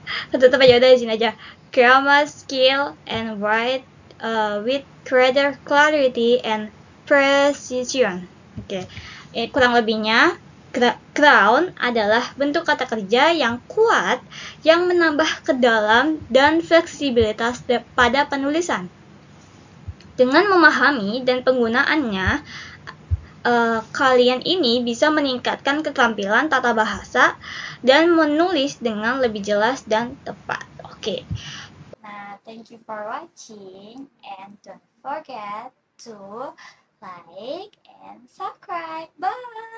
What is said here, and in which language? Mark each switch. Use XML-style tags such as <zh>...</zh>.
<id>Ketutupan aja udah di sini aja.</id> <en>Grammar skill and write with greater clarity and precision.</en> <id>Oke, kurang lebihnya, ground adalah bentuk kata kerja yang kuat yang menambah kedalam dan fleksibilitas pada penulisan. Dengan memahami dan penggunaannya, kalian ini bisa meningkatkan keterampilan tata bahasa dan menulis dengan lebih jelas dan tepat. Oke. Nah,</id> <en>thank you for watching and don't forget to like and subscribe. Bye!</en>